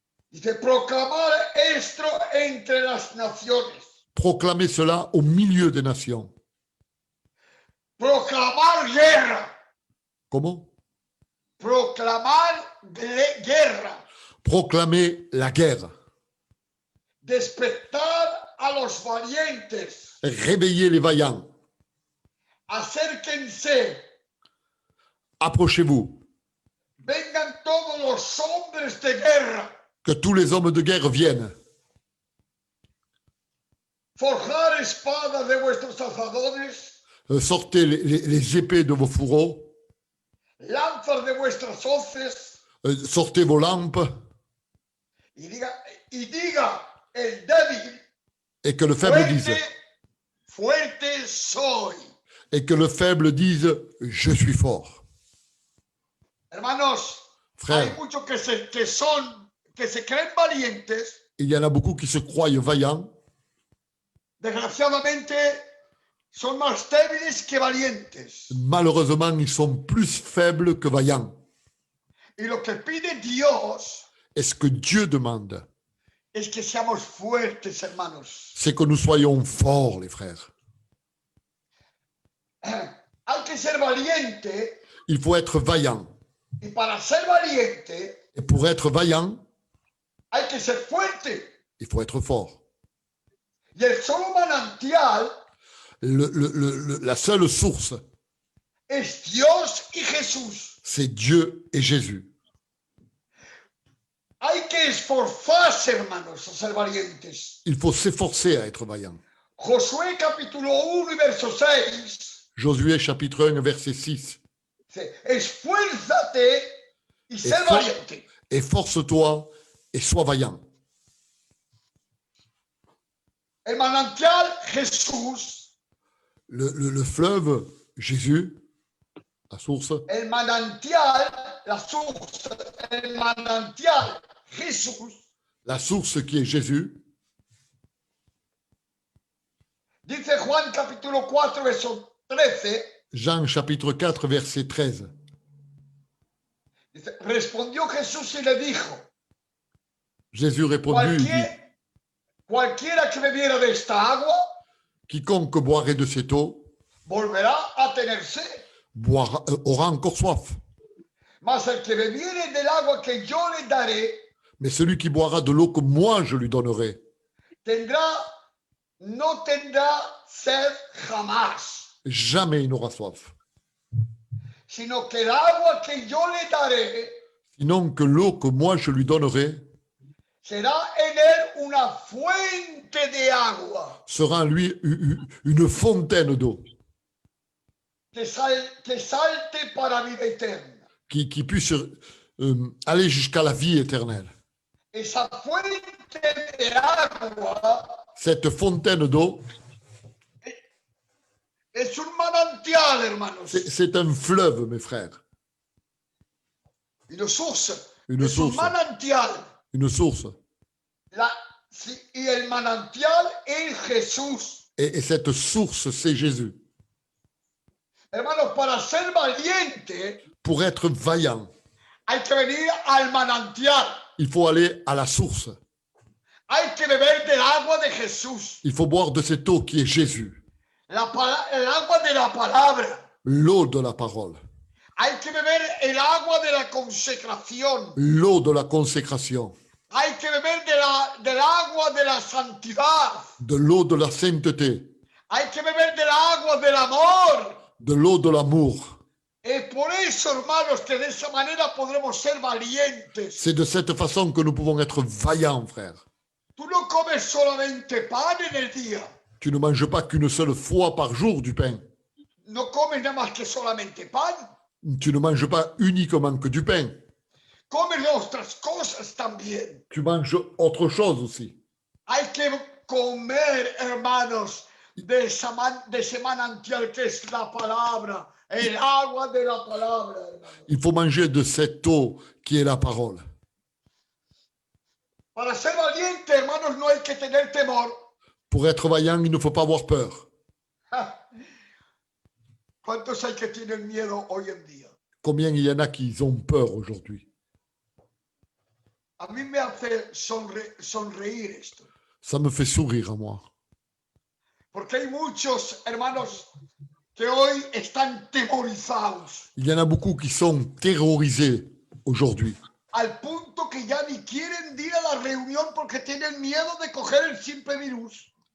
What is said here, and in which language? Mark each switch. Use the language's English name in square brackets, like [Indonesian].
[Spanish] Dice, proclamar esto entre las naciones. [French] Proclamez cela au milieu des nations. [Spanish] Proclamar guerra. [French] Comment? [Spanish] Proclamar guerra. [French] Proclamez la guerre. [Spanish] Despertar a los valientes. [French] Réveillez les vaillants. [Spanish] Acérquense. [French] Approchez-vous. [Spanish] Vengan todos los hombres de guerra. [French] Que tous les hommes de guerre viennent. [Spanish] Forjar espadas de vuestros azadones. [French] Sortez les épées de vos fourreaux. [Spanish] Lanzas de vuestras hoces. [French] Sortez vos lampes. [Spanish] Y diga el débil. [French] Et que le faible dise. [Spanish] Fuerte soy. [French] Et que le faible dise, je suis fort. [Spanish] Hermanos, [French] Frère, [Spanish] hay muchos que se creen valientes. [French] il y en a beaucoup qui se croient vaillants. [Spanish] Desgraciadamente, son más débiles que valientes. [French] Malheureusement, ils sont plus faibles que vaillants. [Spanish] Y lo que pide Dios [French] Et ce que Dieu demande, [Spanish] es que seamos fuertes, hermanos. [French] c'est que nous soyons forts, les frères. [Spanish] Hay que ser valiente. [French] Il faut être vaillant. [Spanish] Y para ser valiente, [French] Et pour être vaillant, [Spanish] hay que ser fuerte. [French] il faut être fort. [Spanish] Y el solo manantial [French] La seule source, [Spanish] es Dios y Jesús. [French] c'est Dieu et Jésus. [Spanish] Hay que esforzarse, hermanos, a ser valientes. [French] Il faut s'efforcer à être vaillant. [Spanish] Josué capítulo 1 y verso 6. [French] Josué chapitre 1, verset 6. [Spanish] Esfuérzate y sé valiente. [French] Efforce-toi et sois vaillant. [Spanish] El manantial Jesús. [French] Le fleuve, Jésus, la source. [Spanish] El manantial, [French] la source. [Spanish] El manantial Jesús. [French] La source qui est Jésus. [Spanish] Dice Juan capítulo 4, verso 13. [French] Jean chapitre 4, verset 13. [Spanish] Dice, respondió Jesús y le dijo. [French] Jésus répondit, il dit, [Spanish] cualquiera que bebiera de esta agua, [French] quiconque boirait de cette eau, [Spanish] volverá a tener sed. [French] Aura encore soif. [Spanish] Mas el que bebiere del agua que yo le daré, [French] Mais celui qui boira de l'eau que moi je lui donnerai, [Spanish] no tendrá sed jamás, [French] jamais il n'aura soif. [Spanish] sino que el agua que yo le daré [French] Sinon que l'eau que moi je lui donnerai [Spanish] será en él una fuente de agua [French] sera en lui une fontaine d'eau [Spanish] que salte para vida eterna. [French] qui puisse aller jusqu'à la vie éternelle. [Spanish] Esa fuente de agua [French] Cette fontaine d'eau, [Spanish] es un manantial, hermanos. [French] c'est un fleuve, mes frères. Une source. Une [Spanish] es [French] source. [Spanish] Un manantial. [French] Une source. [Spanish] Y el manantial es Jesús. [French] Et cette source, c'est Jésus. [Spanish] Hermanos, para ser valiente, [French] Pour être vaillant, [Spanish] hay que venir al manantial. [French] il faut aller à la source. [Spanish] Hay que beber del agua de Jesús. [French] Il faut boire de cette eau qui est Jésus. [Spanish] El agua de la palabra. [French] L'eau de la parole. [Spanish] Hay que beber el agua de la consecración. [French] L'eau de la consécration. [Spanish] Hay que beber del agua de la santidad. [French] De l'eau de la sainteté. [Spanish] Hay que beber del agua del amor. [French] De l'eau de l'amour. [Spanish] Es por eso, hermanos, que de esa manera podremos ser valientes. [French] C'est de cette façon que nous pouvons être vaillants, frères. [Spanish] Tú no comes solamente pan en el día. [French] Tu ne manges pas qu'une seule fois par jour du pain. [Spanish] No comes nada más que solamente pan. [French] Tu ne manges pas uniquement que du pain. [Spanish] Comes otras cosas también. [French] Tu manges autre chose aussi. [Spanish] Hay que comer, hermanos, de ese manantial que es la palabra, el agua de la palabra, hermanos. [French] Il faut manger de cette eau qui est la parole. [Spanish] Para ser valiente, hermanos, no hay que tener temor. [French] Pour être vaillant, il ne faut pas avoir peur. [Spanish] ¿Cuántos hay que tienen miedo hoy en día? [French] Combien il y en a qui ont peur aujourd'hui? [Spanish] A mí me hace sonreír esto, [French] Ça me fait sourire à moi. [Spanish] porque hay muchos hermanos que hoy están temorizados, [French] Il y en a beaucoup qui sont terrorisés aujourd'hui, [Spanish] al punto que ya ni quieren ir a la reunión porque tienen miedo de coger el simple virus.